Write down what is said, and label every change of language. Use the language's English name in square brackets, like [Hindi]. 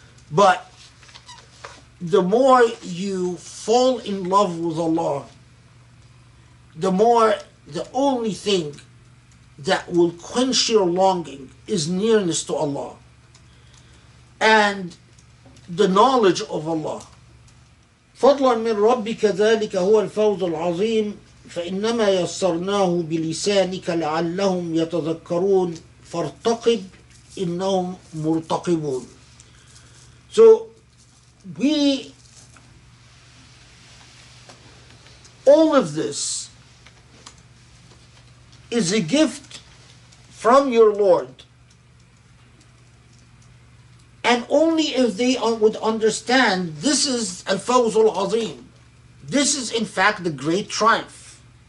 [English] But the more you fall in love with Allah, the only thing that will quench your longing is nearness to Allah and the knowledge of Allah. [Arabic] فضلا من ربك ذلك هو الفوز العظيم فإنما يسرناه بلسانك لعلهم يتذكرون فارتقب إنهم مرتقبون. [English] So all of this is a gift from your Lord, and only if they would understand this is al-fawz al-azim, this is in fact the great triumph.